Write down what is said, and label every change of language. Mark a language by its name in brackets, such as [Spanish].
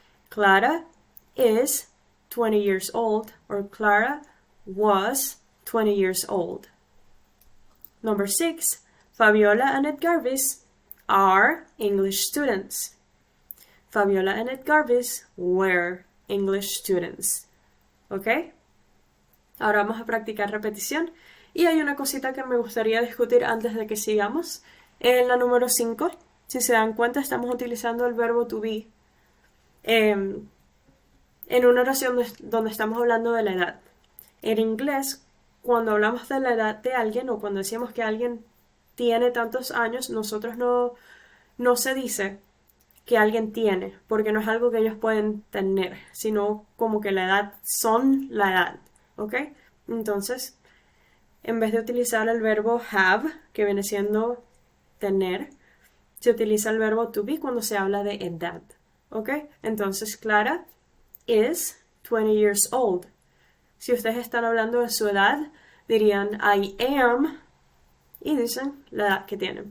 [English] Clara is 20 years old, or Clara was 20 years old. Number 6. Fabiola and Ed Garvis are English students. Fabiola and Ed Garvis were English students. [Spanish] ¿Ok? Ahora vamos a practicar repetición. Y hay una cosita que me gustaría discutir antes de que sigamos. En la número 5, si se dan cuenta, estamos utilizando el verbo to be en una oración donde estamos hablando de la edad. En inglés, cuando hablamos de la edad de alguien o cuando decimos que alguien tiene tantos años, nosotros no se dice que alguien tiene, porque no es algo que ellos pueden tener, sino como que la edad son la edad, ¿ok? Entonces, en vez de utilizar el verbo have, que viene siendo tener, se utiliza el verbo to be cuando se habla de edad, ¿ok? [English] Entonces, Clara is 20 years old. [Spanish] Si ustedes están hablando de su edad, dirían [English] I am, [Spanish] y dicen la edad que tienen.